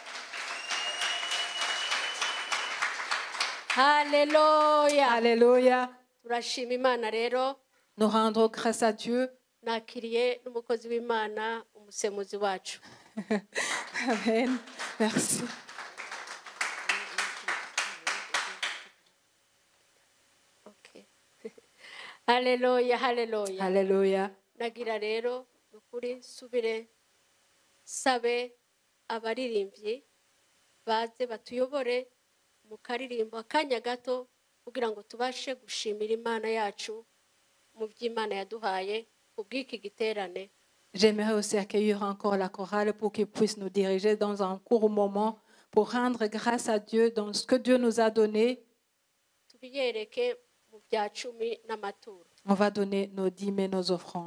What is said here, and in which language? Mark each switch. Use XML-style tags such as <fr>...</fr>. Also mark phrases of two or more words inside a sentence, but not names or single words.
<fr>Alléluia. Alléluia. Nous rendons grâce à Dieu. Amen. Merci.</fr> <en>Okay. Hallelujah, hallelujah. Hallelujah.</en> <rw>Nagira rero nukuri subire sabe abaririmbyi baze batuyobore mu karirimbo akanya gato kugira ngo tubashe gushimira Imana yacu mu by'Imana yaduhaye kubw'iki giterane.</rw> <fr>J'aimerais aussi accueillir encore la chorale pour qu'ils puissent nous diriger dans un court moment pour rendre grâce à Dieu dans ce que Dieu nous a donné.</fr> <rw>Tubiyereke mu bya 10 n'amaturo.</rw> <fr>On va donner nos dîmes et nos offrandes.</fr>